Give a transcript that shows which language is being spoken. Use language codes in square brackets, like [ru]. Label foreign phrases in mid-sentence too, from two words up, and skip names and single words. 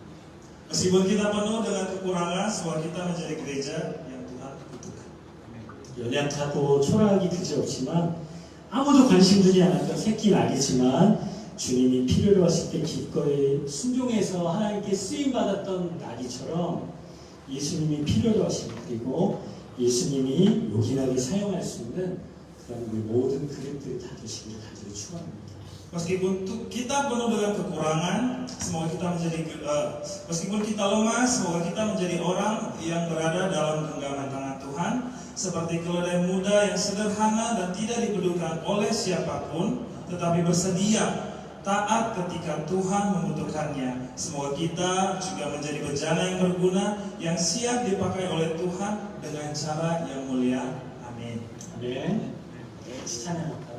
[id] Meskipun kita penuh dengan kekurangan, semoga kita menjadi gereja yang Tuhan butuhkan. [ko] 연약하고 초라하기 그지없지만 아무도 관심 두지 않았던 새끼 낙이지만 주님이 필요로 하실 때 기꺼이 순종해서 하나님께 쓰임받았던 낙이처럼 예수님이 필요로 하시고 그리고 예수님이 요긴하게 사용할 수 있는 그런 우리 모든 그릇들을 다 되시기를 간절히 축원합니다. [id] Meskipun kita penuh dengan kekurangan, semoga kita menjadi meskipun kita lemah, semoga kita menjadi orang yang berada dalam genggaman tangan Tuhan, seperti keledai muda yang sederhana dan tidak dipedulikan oleh siapapun, tetapi bersedia taat ketika Tuhan membutuhkannya. Semoga kita juga menjadi bejana yang berguna, yang siap dipakai oleh Tuhan dengan cara yang mulia. Amin. [ko] 아멘. 찬양할까요?